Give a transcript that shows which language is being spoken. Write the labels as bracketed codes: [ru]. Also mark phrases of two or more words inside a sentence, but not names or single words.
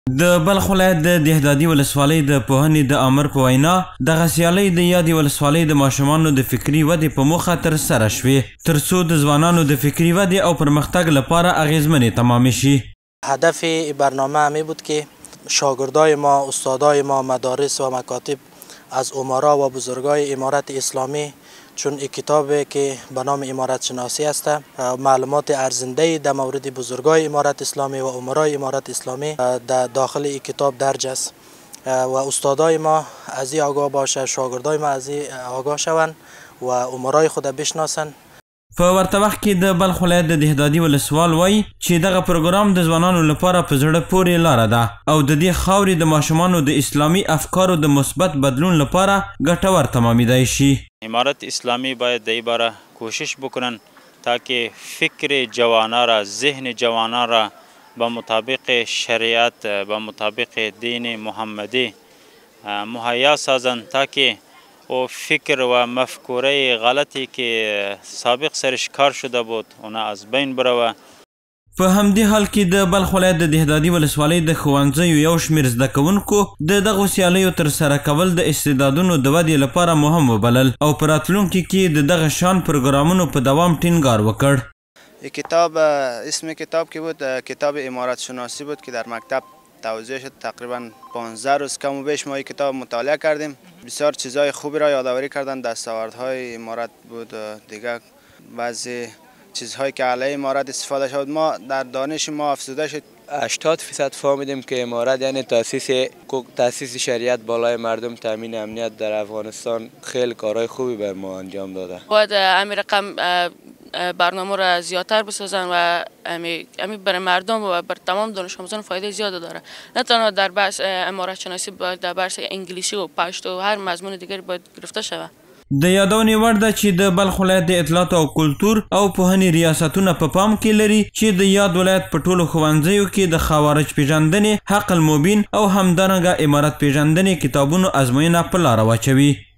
[ps] د بلخ ولایت د دهدادي ولسوالۍ د پوهنې د امر په وینا دغه سیالۍ د یادې ولسوالۍ د ماشومانو د فکري ودې په موخه ترسره شوې ترڅو د ځوانانو د فکري ودې او پرمختګ لپاره اغیزمنې تمامې شي. [fa] هدف برنامه همی بود که شاگردای ما، استادای ما، مدارس و مکاتب از امرا و بزرگای امارت اسلامی چون این کتابی که به نام امارت شناسی است معلومات ارزنده در مورد بزرگای امارت اسلامی و امرای امارت اسلامی در داخل این کتاب درج است و استادای ما از این آگاه باشه، شاگردای ما از این آگاه شوند و امرای خود بشناسند. [ps] په ورته وخت کې د بلخ ولایت د دهدادي ولسوال وایي چې دغه پروګرام د ځوانانو لپاره په زړه پورې لاره ده او د دې خاورې د ماشومانو د اسلامي افکارو د مثبت بدلون لپاره ګټور تمامیدای شي. [fa] امارت اسلامی باید در این باره کوشش بکنن تاکه فکر جوانان را، ذهن جوانان را به مطابق شریعت، به مطابق دین محمدی مهیا سازند تاکه و فکر و مفکوره غلطی که سابق سرش کار شده بود اون از بین بروه. [ps] په همدې حال کې د بلخ ولایت د دهدادي ولسوالۍ د ښوونځیو یو شمېر زده کوونکو د دغو سیالیو ترسره کول د استعدادونو د ودې لپاره مهم وبلل او په راتلونکي کې د دغه شان پروګرامونو په دوام ټینګار وکړ. [fa] کتاب اسم کتاب که بود کتاب امارت شناسی بود که در مکتب توضیح شد. تقریبا 15 روز کم و بیش ما این کتاب مطالعه کردیم. بسیار چیزهای خوبی را یادآوری کردن. دستاوردهای امارت بود، دیگه بعضی چیزهایی که علیه امارت استفاده شد ما در دانش ما افزوده شد. 80% فهمیدیم که امارت یعنی تاسیس شریعت بالای مردم، تامین امنیت در افغانستان خیلی کارهای خوبی بر ما انجام داده. باید همین رقم برنامه را زیادتر بسازن و همین برای مردم و بر تمام دانش آموزان فایده زیاده داره. نه تنها در بحث امارت شناسی، باید در بحث انگلیسی و پشتو و هر مضمون دیگری باید گرفته شود. [ps] د یادونې وړ ده چې د بلخ ولایت د اطلاعات او کلتور او پوهنې ریاستونه په پام کې لري چې د یاد ولایت په ټولو ښوونځیو کې د خوارج پیژندنې، حق المبین او همدارنګه امارت پیژندنې کتابونو ازموینه په لاره واچوي.